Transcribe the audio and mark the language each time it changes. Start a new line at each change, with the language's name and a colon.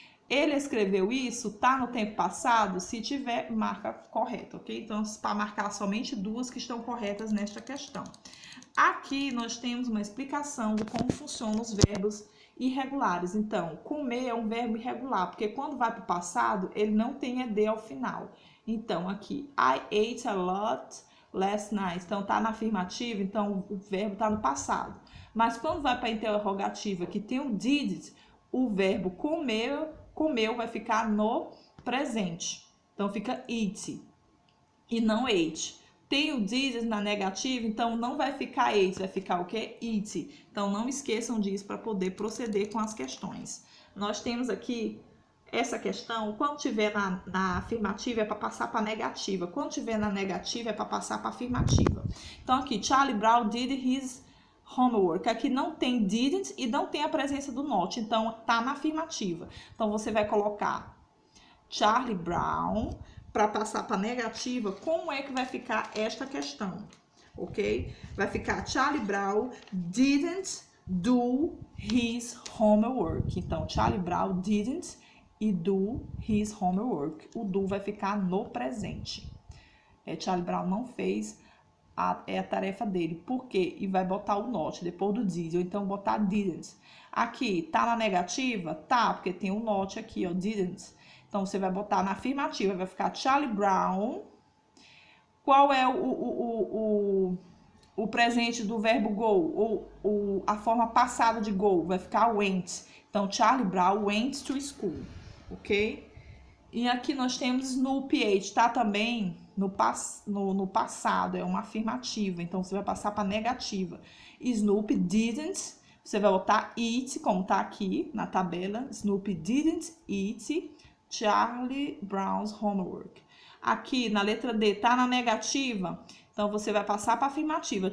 Portuguese: Ele escreveu isso, tá no tempo passado? Se tiver, marca correto, ok? Então, para marcar somente duas que estão corretas nesta questão. Aqui nós temos uma explicação de como funcionam os verbos irregulares. Então, comer é um verbo irregular, porque quando vai para o passado, ele não tem ED ao final. Então, aqui,
English: I ate a lot last night.
Portuguese: Então, tá na afirmativa, então o verbo tá no passado. Mas quando vai para a interrogativa, que tem o did, o verbo comeu vai ficar no presente. Então, fica eat e não ate. Tem o did na negativa, então não vai ficar ate, vai ficar o quê? Eat. Então, não esqueçam disso para poder proceder com as questões. Nós temos aqui essa questão, quando tiver na afirmativa é para passar para negativa. Quando tiver na negativa é para passar para afirmativa. Então, aqui,
English: Charlie Brown did his homework.
Portuguese: Aqui não tem didn't e não tem a presença do not. Então, tá na afirmativa. Então, você vai colocar Charlie Brown para passar para negativa. Como é que vai ficar esta questão? Ok? Vai ficar
English: Charlie Brown didn't do his homework.
Portuguese: Então,
English: Charlie Brown didn't e do his homework.
Portuguese: O do vai ficar no presente. Charlie Brown não fez a tarefa dele. Por quê? E vai botar o not depois do did, ou então botar didn't. Aqui, tá na negativa? Tá, porque tem o not aqui, ó, didn't. Então, você vai botar na afirmativa, vai ficar Charlie Brown. Qual é o presente do verbo go? Ou a forma passada de go? Vai ficar went. Então,
English: Charlie Brown went to school, ok?
Portuguese: E aqui nós temos Snoopy ate, tá também no passado, é uma afirmativa, então você vai passar para negativa. Snoopy didn't, você vai botar eat, como tá aqui na tabela.
English: Snoopy didn't eat Charlie Brown's homework.
Portuguese: Aqui na letra D, tá na negativa, então você vai passar para afirmativa.